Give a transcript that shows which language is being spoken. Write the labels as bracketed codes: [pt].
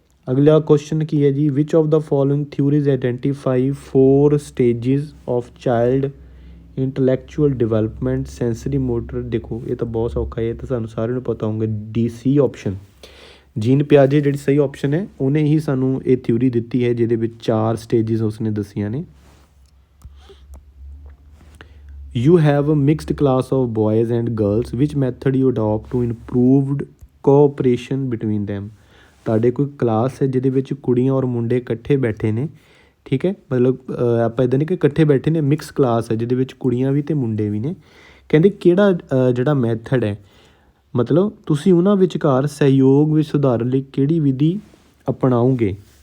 [pa] ਅਗਲਾ ਕੁਐਸਚਨ ਕੀ ਹੈ ਜੀ? [en] Which of the following theories identify 4 stages of child intellectual development sensory motor. [pa] ਦੇਖੋ ਇਹ ਤਾਂ ਬਹੁਤ ਸੌਖਾ ਹੈ, ਇਹ ਤਾਂ ਸਾਨੂੰ ਸਾਰਿਆਂ ਨੂੰ ਪਤਾ ਹੋਊਗਾ। DC ਆਪਸ਼ਨ ਜੀਨ ਪਿਆਜੇ ਜਿਹੜੀ ਸਹੀ ਆਪਸ਼ਨ ਹੈ ਉਹਨੇ ਹੀ ਸਾਨੂੰ ਇਹ ਥਿਊਰੀ ਦਿੱਤੀ ਹੈ ਜਿਹਦੇ ਵਿੱਚ 4 ਸਟੇਜਿਸ ਉਸਨੇ ਦੱਸੀਆਂ ਨੇ। [en] You have a mixed class of boys and girls. Which method you adopt to improved cooperation between them? [pa] ਤੁਹਾਡੇ ਕੋਈ ਕਲਾਸ ਹੈ ਜਿਹਦੇ ਵਿੱਚ ਕੁੜੀਆਂ ਔਰ ਮੁੰਡੇ ਇਕੱਠੇ ਬੈਠੇ ਨੇ। ਠੀਕ ਹੈ, ਮਤਲਬ ਆਪਾਂ ਇੱਦਾਂ ਨਹੀਂ ਕਿ ਇਕੱਠੇ ਬੈਠੇ ਨੇ, ਮਿਕਸ ਕਲਾਸ ਹੈ ਜਿਹਦੇ ਵਿੱਚ ਕੁੜੀਆਂ ਵੀ ਅਤੇ ਮੁੰਡੇ ਵੀ ਨੇ। ਕਹਿੰਦੇ ਕਿਹੜਾ ਜਿਹੜਾ ਮੈਥਡ ਹੈ, ਮਤਲਬ ਤੁਸੀਂ ਉਹਨਾਂ ਵਿਚਕਾਰ ਸਹਿਯੋਗ ਵਿੱਚ ਸੁਧਾਰਨ ਲਈ ਕਿਹੜੀ ਵਿਧੀ ਅਪਣਾਓਗੇ?